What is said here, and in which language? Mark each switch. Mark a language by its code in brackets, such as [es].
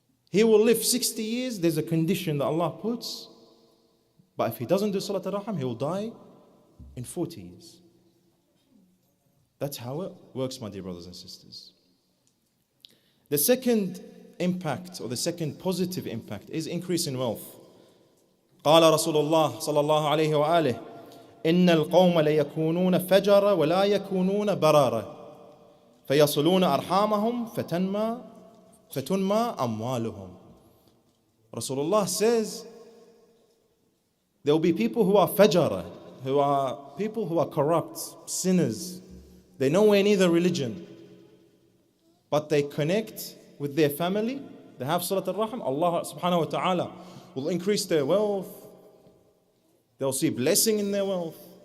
[en] He will live 60 years, there's a condition that Allah puts, but if he doesn't do Salat al-Rahm, he will die in 40 years. That's how it works, my dear brothers and sisters. The second impact, or the second positive impact, is increase in wealth. [ar] قال رسول الله صلى الله عليه وآله إن القوم ليكونون فجرا ولا يكونون برارا فيصلون أرحامهم فتنمى أموالهم. [en] Rasulullah says There will be people who are fajara, who are people who are corrupt, sinners. They're nowhere near the religion, but they connect with their family. They have Salat al-Rahim. Allah subhanahu wa ta'ala will increase their wealth. They'll see blessing in their wealth.